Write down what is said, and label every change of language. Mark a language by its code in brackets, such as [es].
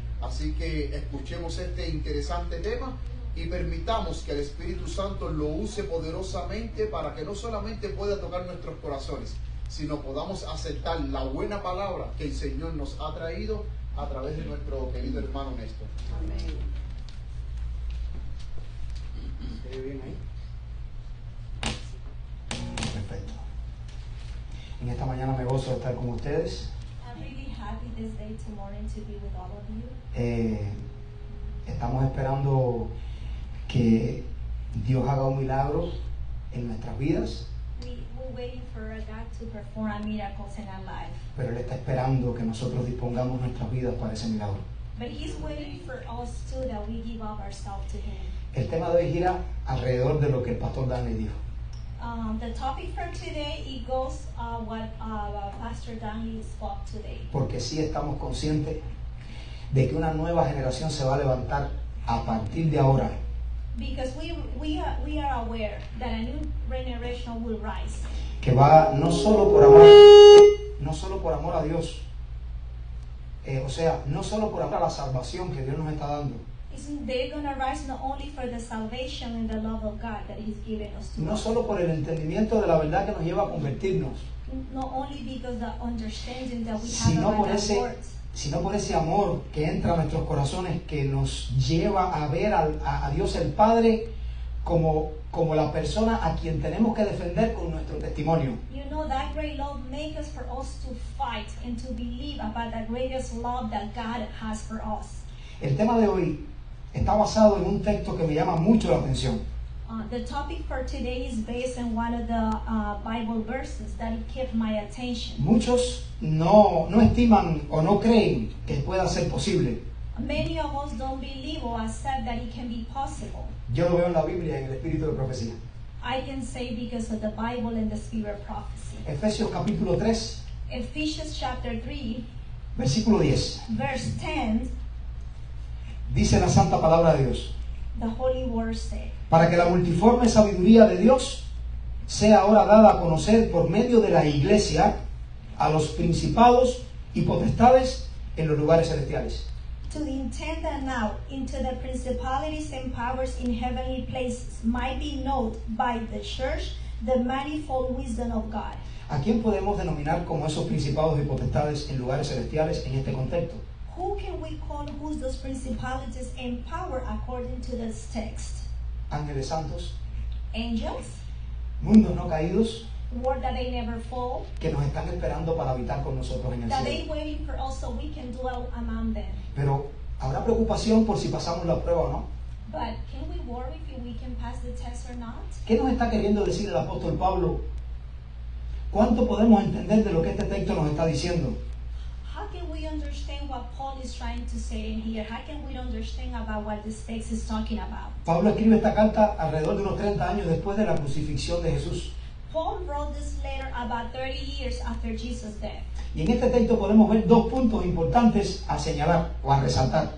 [es] Así que escuchemos este interesante tema y permitamos que el Espíritu Santo lo use poderosamente para que no solamente pueda tocar nuestros corazones, sino podamos aceptar la buena palabra que el Señor nos ha traído a través de nuestro querido hermano Néstor. Amén. ¿Se ve bien ahí? Perfecto. En esta mañana me gozo de estar con ustedes. [en] I'm really happy this day to morning to be with all of you. [es] Estamos esperando que Dios haga un milagro en nuestras vidas, [en] We're waiting for God to perform miracles in our life. [es] pero Él está esperando que nosotros dispongamos nuestras vidas para ese milagro. [en] But He's waiting for us too, that we give up ourselves to Him. [es] El tema de hoy gira alrededor de lo que el pastor Dan le dijo. [en] The topic from today, it goes what Pastor Danny spoke today. [es] Porque sí estamos conscientes de que una nueva generación se va a levantar a partir de ahora, [en] Because we are aware that a new generation will rise. [es] que va no solo por amor a Dios, no solo por amor a la salvación que Dios nos está dando, [en] They're going to rise not only for the salvation and the love of God that He's given us to [es] no [en] us, [es] solo por el entendimiento de la verdad que nos lleva a convertirnos, [en] not only because the understanding that we have [es] sino [en] about [es] por ese amor que entra a nuestros corazones, que nos lleva a ver a Dios el Padre como la persona a quien tenemos que defender con nuestro testimonio. [en] You know, that great love makes us for us to fight and to believe about the greatest love that God has for us. [es] El tema de hoy está basado en un texto que me llama mucho la atención. [en] The topic for today is based on one of the Bible verses that it kept my attention. [es] Muchos no estiman o no creen que pueda ser posible. [en] Many of us don't believe or accept that it can be possible. [es] Yo lo veo en la Biblia, en el espíritu de profecía. [en] I can say because of the Bible and the spirit of prophecy. [es] Efesios capítulo 3, [en] Ephesians chapter 3, [es] versículo 10. [en] verse 10, [es] Dice la santa palabra de Dios: [en] the holy word said, [es] para que la multiforme sabiduría de Dios sea ahora dada a conocer por medio de la iglesia a los principados y potestades en los lugares celestiales. [en] to the intent that now into the principalities and powers in heavenly places might be known by the church the manifold wisdom of God. [es] ¿A quién podemos denominar como esos principados y potestades en lugares celestiales en este contexto? [en] Who can we call who's those principalities and power according to this text? [es] Ángeles santos, [en] Angels, [es] mundos no caídos, [en] word that they never fall, [es] que nos están esperando para habitar con nosotros en el [en] that [es] cielo. [en] they waiting for us so we can dwell among them. [es] Pero habrá preocupación por si pasamos la prueba o no. [en] But can we worry if we can pass the test or not? [es] ¿Qué nos está queriendo decir el apóstol Pablo? ¿Cuánto podemos entender de lo que este texto nos está diciendo? [en] How can we we understand what Paul is trying to say in here? How can we understand about what this text is talking about? [es] Pablo escribe esta carta alrededor de unos 30 años después de la crucifixión de Jesús. [en] Paul wrote this letter about 30 years after Jesus' death. [es] Y en este texto podemos ver dos puntos importantes a señalar o a resaltar.